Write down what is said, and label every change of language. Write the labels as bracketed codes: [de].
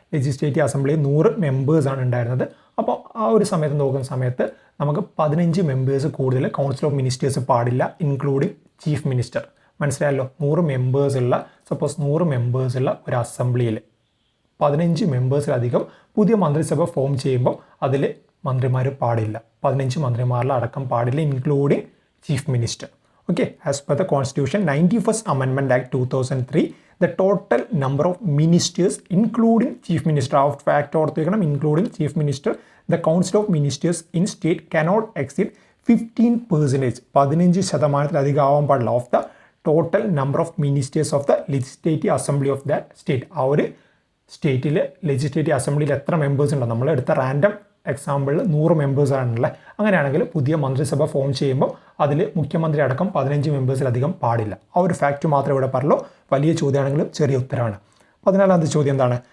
[ml] Legislative അസംബ്ലിയിൽ 100 മെമ്പേഴ്സാണ് ഉണ്ടായിരുന്നത്. അപ്പോൾ ആ ഒരു സമയത്ത് നോക്കുന്ന സമയത്ത് നമുക്ക് 15 മെമ്പേഴ്സ് കൂടുതൽ കൗൺസിൽ ഓഫ് മിനിസ്റ്റേഴ്സ് പാടില്ല, ഇൻക്ലൂഡിങ് ചീഫ് മിനിസ്റ്റർ. മനസ്സിലായല്ലോ? 100 മെമ്പേഴ്സുള്ള, സപ്പോസ് 100 മെമ്പേഴ്സുള്ള ഒരു അസംബ്ലിയിൽ 15 മെമ്പേഴ്സിലധികം പുതിയ മന്ത്രിസഭ ഫോം ചെയ്യുമ്പോൾ അതിൽ മന്ത്രിമാർ പാടില്ല. 15 മന്ത്രിമാരിൽ അടക്കം പാടില്ല, including chief minister. [en] okay, as per the constitution 91st amendment act 2003 the total number of ministers including chief minister of fact [ml] ഓർത്ത് വയ്ക്കണം, [en] including chief minister, the council of ministers in state cannot exceed 15%, 15% [ml] ആവാൻ പാടില്ല, [en] of the total number of ministers of the legislative assembly of that state. [ml] ആ ഒരു സ്റ്റേറ്റിൽ legislative അസംബ്ലിയിൽ എത്ര members ഉണ്ടോ, നമ്മൾ എടുത്ത റാൻഡം എക്സാമ്പിളിൽ 100 മെമ്പേഴ്സാണുള്ളത്. അങ്ങനെയാണെങ്കിൽ പുതിയ മന്ത്രിസഭ ഫോം ചെയ്യുമ്പോൾ അതിൽ മുഖ്യമന്ത്രി അടക്കം 15 മെമ്പേഴ്സിലധികം പാടില്ല. ആ ഒരു ഫാക്റ്റ് മാത്രമേ ഇവിടെ പറയുള്ളൂ. വലിയ ചോദ്യമാണെങ്കിലും ചെറിയ ഉത്തരമാണ്. 14ാമത്തെ ചോദ്യം എന്താണ്?